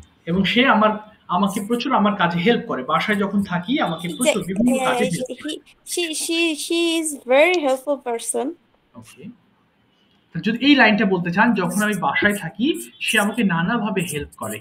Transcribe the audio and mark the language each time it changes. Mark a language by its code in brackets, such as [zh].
[bn] এবং সে আমাকে প্রচুর আমার কাজে হেল্প করে। বাসায় যখন থাকি আমাকে প্রচুর বিভিন্ন কাজে হেল্প করে। [en] She is very helpful person. Okay. [bn] যদি এই লাইনটা বলতে চান, যখন আমি বাসায় থাকি সে আমাকে নানাভাবে হেল্প করে।